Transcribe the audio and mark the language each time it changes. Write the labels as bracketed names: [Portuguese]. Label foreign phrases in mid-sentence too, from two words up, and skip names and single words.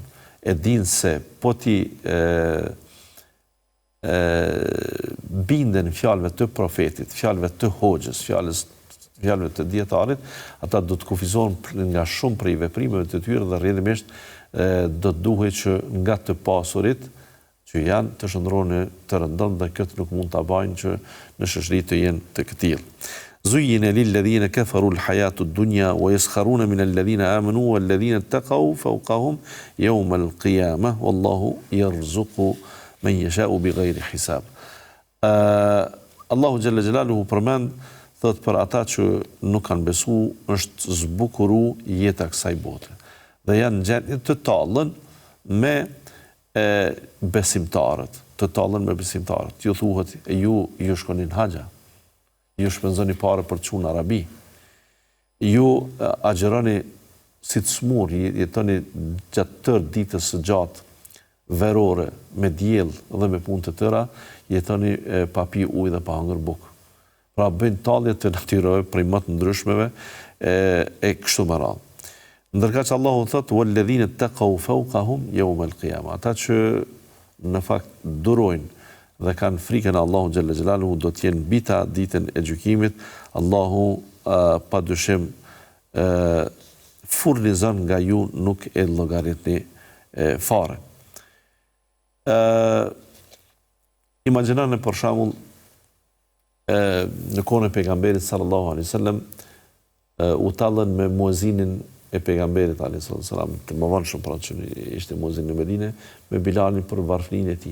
[Albanian] E dinë se po ti binden fjalëve të profetit, fjalëve të hoxhës, fjalëve të dietarit, ata do të kufizohen nga shumë prej veprimeve të tyre dhe rrjedhimisht do të duhet që nga të pasurit që janë të shndronë të rëndën dhe këtë nuk mund të bajnë që në shoqëri të jenë të këtillë. [Arabic] زين للذين كفروا الحياة الدنيا ويسخرون من الذين آمنوا والذين اتقوا فوقهم يوم القيامة والله يرزق من يشاء بغير حساب. الله جل جلاله [Albanian] përmend thot për ata që nuk kanë besu është zbukuru jeta kësaj bote. Dhe janë gjendje të tallën me besimtarët, Ju thuhet ju shkonin haxha, ju shpenzoni parë për të qenë në Arabi, ju agjeroni si të smur, jetoni gjatë tërë ditës së gjatë verore me diell dhe me punë të tëra, jetoni pa pi ujë dhe pa hëngur bukë. Pra bëjnë tallje të natyrore prej më të ndryshmeve e kështu me radhë. Ndërka që Allahu thotë [Arabic] والذين اتقوا فوقهم يوم القيامة. [Albanian] Ata që në fakt durojnë dhe kanë frikën e Allahut [Arabic] جل جلاله [Albanian] do të jenë bita ditën e gjykimit. Allahu padyshim furnizon nga ju nuk e llogaritni fare. Imagjinoni për shembull në kohën e pejgamberit [Arabic] صلى الله عليه وسلم [Albanian] u tallën me muezinin e pejgamberit [Arabic] عليه وسلم, [Albanian] të mëvonshëm pra që ishte muezin në Medinë, me Bilalin për varfërinë e tij.